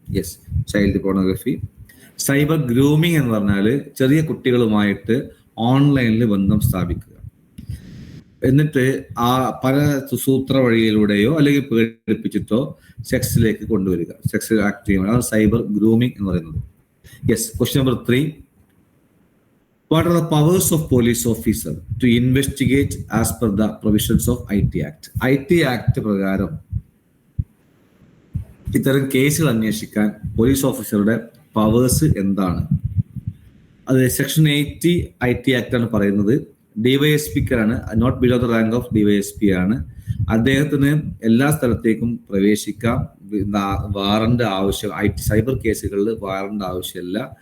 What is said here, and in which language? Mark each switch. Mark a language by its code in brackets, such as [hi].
[ml] Yes, child pornography. Cyber grooming എന്ന് പറഞ്ഞാൽ ചെറിയ കുട്ടികളുമായിട്ട് ഓൺലൈനിൽ ബന്ധം സ്ഥാപിക്കുക, എന്നിട്ട് ആ പല സൂത്ര വഴിയിലൂടെയോ അല്ലെങ്കിൽ പേടിപ്പിച്ചിട്ടോ സെക്സിലേക്ക് കൊണ്ടുവരിക, സെക്സ് ആക്ട് ചെയ്യുക. അതാണ് സൈബർ ഗ്രൂമിംഗ് എന്ന് പറയുന്നത്. Yes, question number 3. [en] What are the powers of police officer to investigate as per the provisions of IT Act? [ml] IT Act പ്രകാരം ഇത്തരം കേസുകൾ അന്വേഷിക്കാൻ പോലീസ് ഓഫീസറുടെ പവേഴ്സ് എന്താണ്? അത് സെക്ഷൻ 80 IT Act ആണ് പറയുന്നത്. ഡിവൈഎസ്പിക്കാണ്, not below the rank of DYSP ആണ്. അദ്ദേഹത്തിന് എല്ലാ സ്ഥലത്തേക്കും പ്രവേശിക്കാം. വാറണ്ട് ആവശ്യം, സൈബർ കേസുകളിൽ വാറണ്ട് ആവശ്യമില്ല.